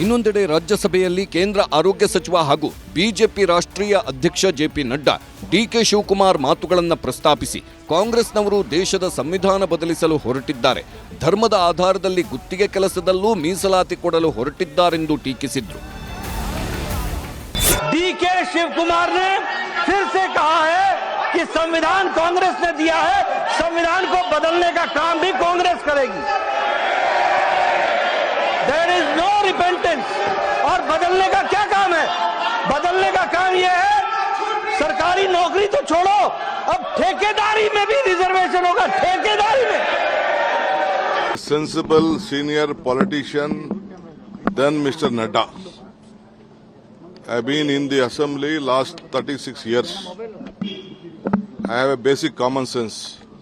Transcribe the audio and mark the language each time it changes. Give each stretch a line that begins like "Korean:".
Kannada: ಇನ್ನೊಂದೆಡೆ ರಾಜ್ಯಸಭೆಯಲ್ಲಿ ಕೇಂದ್ರ ಆರೋಗ್ಯ ಸಚಿವ ಹಾಗೂ ಬಿಜೆಪಿ ರಾಷ್ಟ್ರೀಯ ಅಧ್ಯಕ್ಷ ಜೆಪಿ ನಡ್ಡಾ ಡಿಕೆ ಶಿವಕುಮಾರ್ ಮಾತುಗಳನ್ನು ಪ್ರಸ್ತಾಪಿಸಿ ಕಾಂಗ್ರೆಸ್ನವರು ದೇಶದ ಸಂವಿಧಾನ ಬದಲಿಸಲು ಹೊರಟಿದ್ದಾರೆ, ಧರ್ಮದ ಆಧಾರದಲ್ಲಿ ಗುತ್ತಿಗೆ ಕೆಲಸದಲ್ಲೂ ಮೀಸಲಾತಿ ಕೊಡಲು ಹೊರಟಿದ್ದಾರೆಂದು ಟೀಕಿಸಿದ್ರು.
Hindi: डीके शिव कुमार ने फिर से कहा है कि संविधान कांग्रेस ने दिया है, संविधान को बदलने का काम भी कांग्रेस करेगी.
English: There is no repentance.
Hindi: और बदलने का क्या काम है? बदलने का काम यह है, सरकारी नौकरी तो छोड़ो, अब ठेकेदारी में भी रिजर्वेशन होगा. ठेकेदारी में
English: Sensible senior politician than Mr. Nadda. I've been in the assembly last 36 years. I have a basic common sense.